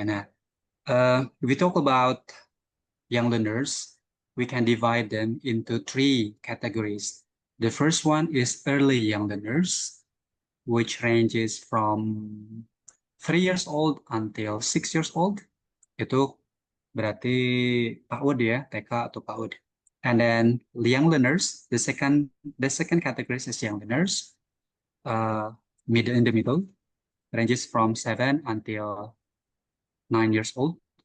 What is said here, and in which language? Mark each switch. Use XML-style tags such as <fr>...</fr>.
<en>Nah, if we talk about young learners, we can divide them into 3 categories. The first one is early young learners, which ranges from 3 years old until 6 years old.</en> <id>Itu berarti PAUD ya, TK atau PAUD.</id> <en>And then young learners, the second category is young learners, middle in the middle, ranges from 7 until 9 years old.</en>